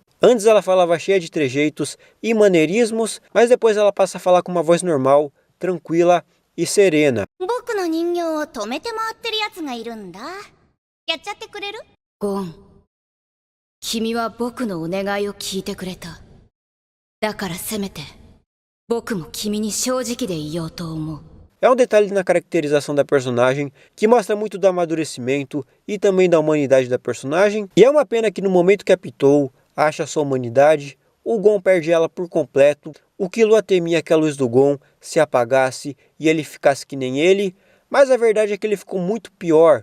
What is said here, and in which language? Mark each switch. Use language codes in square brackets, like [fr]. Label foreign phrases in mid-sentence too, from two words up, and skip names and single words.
[pt] Antes ela falava cheia de trejeitos e maneirismos, mas depois ela passa a falar com uma voz normal, tranquila e serena. [ja] Gon, 君は僕のお願いを聞いてくれた。だからせめて僕も君に正直でいようと思う。 [pt] É um detalhe na caracterização da personagem que mostra muito do amadurecimento e também da humanidade da personagem. E é uma pena que no momento que a Pitou acha sua humanidade, o Gon perde ela por completo. O Killua temia que a luz do Gon se apagasse e ele ficasse que nem ele, mas a verdade é que ele ficou muito pior.